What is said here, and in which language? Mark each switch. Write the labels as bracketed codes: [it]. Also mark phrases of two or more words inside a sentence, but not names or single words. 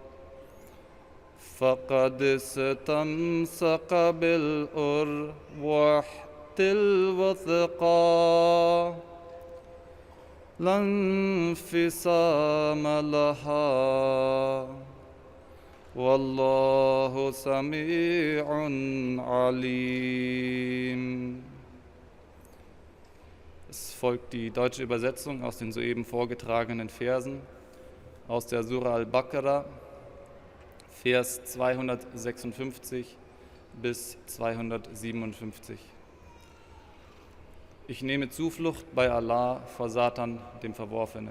[ar] فقد استمسك بالعروة الوثقى لا انفصام لها والله سميع عليم. [de] Es folgt die deutsche Übersetzung aus den soeben vorgetragenen Versen aus der Sura Al-Baqarah, Vers 256 bis 257. Ich nehme Zuflucht bei Allah vor Satan, dem Verworfenen.